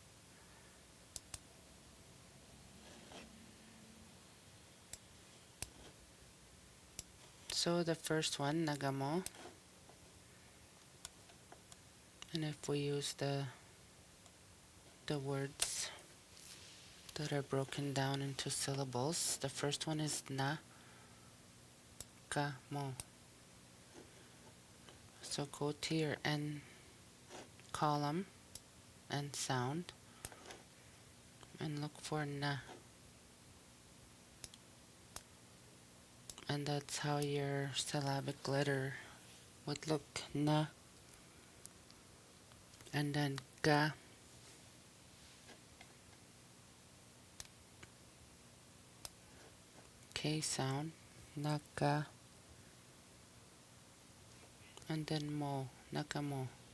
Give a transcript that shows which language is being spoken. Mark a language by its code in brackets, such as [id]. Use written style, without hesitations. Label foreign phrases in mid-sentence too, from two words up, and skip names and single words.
[en] So the first one, nagamo, and if we use the words that are broken down into syllables, the first one is na, ka, mo. So go to your N column and sound and look for na. And that's how your syllabic letter would look, na, and then ga, K sound, naka, and then mo, nakamo.